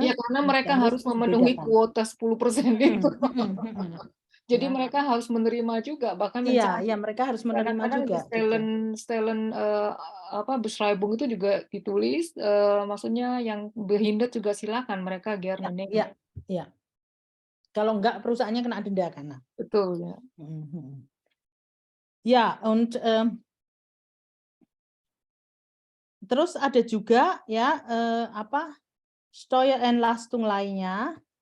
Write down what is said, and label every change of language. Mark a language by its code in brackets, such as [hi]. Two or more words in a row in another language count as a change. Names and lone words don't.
[id] Ya, karena mereka harus memenuhi kuota 10% itu. Jadi mereka harus menerima juga, bahkan iya, mereka harus menerima kadang-kadang juga. di [de] Stellen Beschreibung [id] itu juga ditulis, maksudnya yang behindert juga silakan mereka [de] gerne nehmen. [id] Iya. Kalau enggak perusahaannya kena denda karena. Betul ya. Ya, und terus ada juga ya Steuerentlastung lainnya.